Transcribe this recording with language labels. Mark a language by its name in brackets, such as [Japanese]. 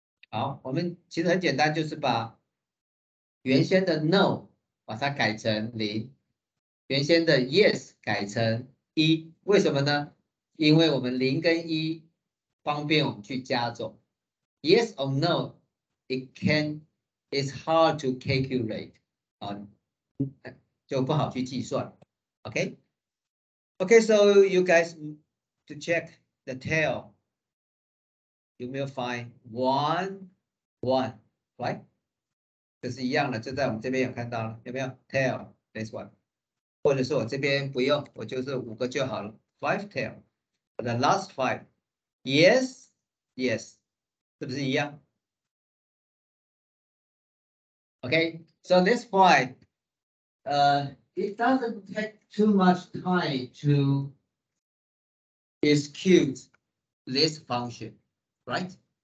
[Chinese] 好，我们其实很简单，就是把原先的 no 把它改成0，原先的 yes 改成1。为什么呢？因为我们0跟1方便我们去加总。 [English] Yes or no, it's hard to calculate [Chinese] 啊，就不好去计算。 [English] Okay, so you guys to check the tail. You will find 1, 1, right? [Chinese] 这是一样的，就在我们这边有看到了，有没有 [English] tail this one？ [Chinese] 或者是我这边不用，我就是5个就好了 ，5 tail。 [English] The last 5, yes, yes， [Chinese] 是不是一样 [English] ？Okay, so this 5, it doesn't take too much time to execute this function, right?